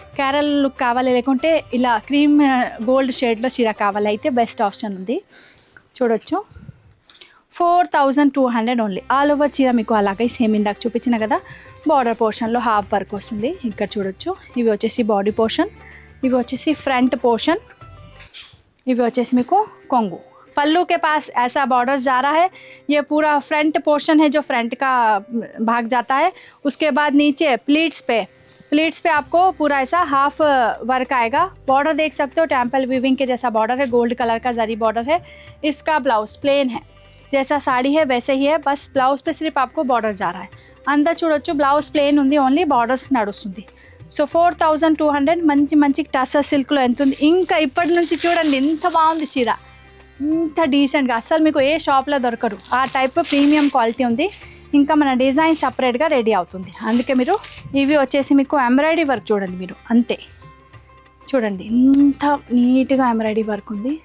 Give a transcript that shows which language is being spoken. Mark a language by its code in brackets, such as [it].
[te] Kerala look కావాలి, లేకుంటే ఇలా క్రీమ్ గోల్డ్ షేడ్లో చీర కావాలి, అయితే బెస్ట్ ఆప్షన్ ఉంది. చూడొచ్చు. 4200 ఓన్లీ. ఆల్ ఓవర్ చీర మీకు అలాగే సేమ్ ఇందాక చూపించిన కదా, బార్డర్ పోర్షన్లో హాఫ్ వర్క్ వస్తుంది. ఇక్కడ చూడొచ్చు. ఇవి వచ్చేసి బాడీ పోర్షన్, ఇవి వచ్చేసి ఫ్రంట్ పోర్షన్, इवी వచ్చేసి మీకు కొంగు. [hi] पल्लू के पास ऐसा बॉर्डर जा रहा है, ये पूरा फ्रंट पोर्शन है जो फ्रंट का भाग जाता है. उसके बाद नीचे प्लीट्स पे आपको पूरा ऐसा हाफ वर्क आएगा. बॉर्डर देख सकते हो, टेम्पल वीविंग के जैसा बॉर्डर है, गोल्ड कलर का जरी बॉर्डर है. इसका ब्लाउज प्लेन है, जैसा साड़ी है वैसे ही है, बस ब्लाउज पे सिर्फ आपको बॉर्डर जा रहा है. [te] अंदर చూడొచ్చు బ్లౌజ్ ప్లేన్ ఉంది, ఓన్లీ బార్డర్స్ నడుస్తుంది. సో 4200 మంచి టసా సిల్క్లో ఎంత ఉంది. ఇంకా ఇప్పటి నుంచి చూడండి ఎంత బాగుంది చీర, ఇంత డీసెంట్గా అసలు మీకు ఏ షాప్లో దొరకరు, ఆ టైప్ ప్రీమియం క్వాలిటీ ఉంది. ఇంకా మన డిజైన్ సపరేట్గా రెడీ అవుతుంది. అందుకే మీరు ఇవి వచ్చేసి మీకు ఎంబ్రాయిడరీ వర్క్ చూడండి మీరు, అంతే చూడండి ఇంత నీట్గా ఎంబ్రాయిడరీ వర్క్ ఉంది.